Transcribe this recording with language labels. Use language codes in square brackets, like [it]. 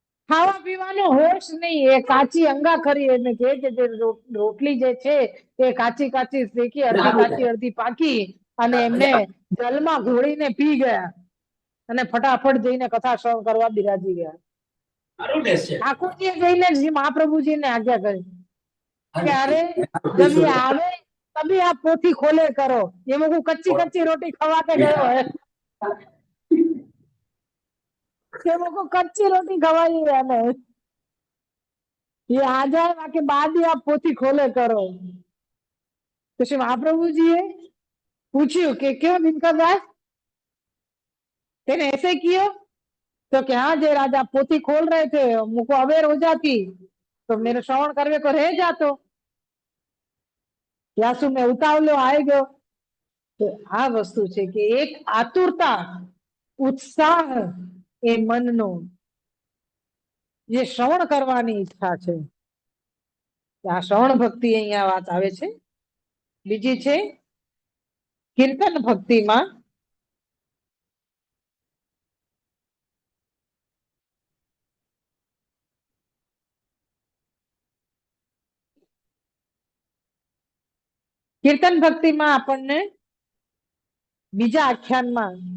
[gu] ખાવા પીવાનો હોશ નહીં, એ કાચી અંગા ખરી, એને કે જે રોટલી જે છે એ કાચી કાચી શેકી, અડધી કાચી અડધી પાકી, અને એમને જલમાં ઘોળીને પી ગયા અને ફટાફટ જઈને કથા શ્રવણ કરવા બિરાજી ગયા. ઠાકોરજીએ જઈને મહાપ્રભુજીને આજ્ઞા કરી કે અરે જબ આવે [hi] તभी आप पोथी खोले करो, ये मुझे कच्ची कच्ची रोटी खवाते गयो है, ये मुझको कच्ची रोटी खवाई है ने, ये आ जाए बाकी बाद ही आप पोथी खोले करो. तो श्री महाप्रभुजीए [gu] पूछ्યું કે [hi] क्यों दिनकर दास, तेने ऐसे किया, तो क्या हाँ जय राजा पोथी खोल रहे थे, मुझको अवेर हो जाती तो मेरे श्रवण करवे को रह जातो, यासु में उतावलो आई गयो. [gu] તો આ વસ્તુ છે કે એક આતુરતા, ઉત્સાહ એ મનનો, જે શ્રવણ કરવાની ઈચ્છા છે, આ શ્રવણ ભક્તિ અહીંયા વાત આવે છે. બીજી છે કીર્તન ભક્તિમાં કીર્તન ભક્તિમાં આપણને બીજા આખ્યાનમાં